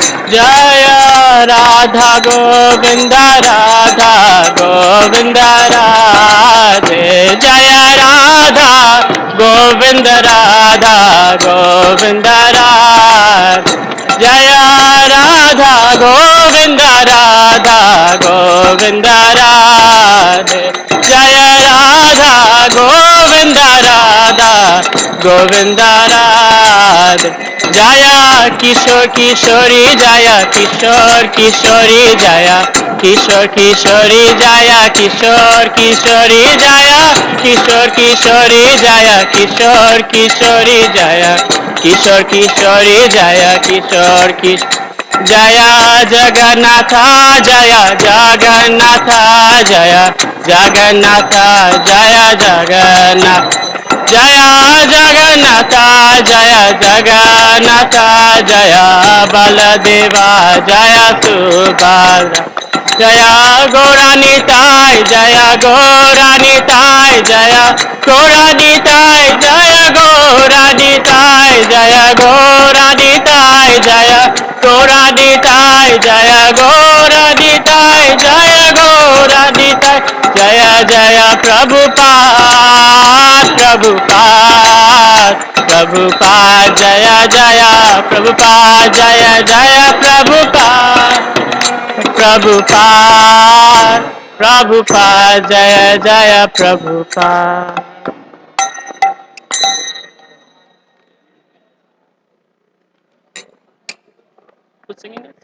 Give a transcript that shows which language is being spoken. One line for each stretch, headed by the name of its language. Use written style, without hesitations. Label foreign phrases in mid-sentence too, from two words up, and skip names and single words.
Sanskrit: जय राधा गोविंद राधा गोविंद राधे जय राधा गोविंद राधा गोविंद राधे जय राधा गोविंद राधा गोविंद राधे जय राधा गोविंद राधा गोविंद राधे जया किशोर किशोरी जया किशोर किशोरी जया किशोर किशोरी जया किशोर किशोरी जया किशोर किशोरी जया किशोर किशोरी जया किशोर किशोरी जया किशोर किशोर जया जगन्नाथ जया जगन्नाथ जया जगन्नाथ जया जगन्नाथ जया जगन्नाथ जया जगन्नाथ जया बलदेवा जया सुभद्रा जया गौरानिताय जया गौरानिताय जया गौरानिताय जया गौरानिताय जया गौरानिताय जया गौरानिताय जया गौरानिताय जया गौरानिताय जय जय प्रभुपाद प्रभुपाद प्रभुपाद जय जय प्रभुपाद जय जय प्रभुपाद प्रभुपाद प्रभुपाद जय जय प्रभुपाद
English: Who's singing next?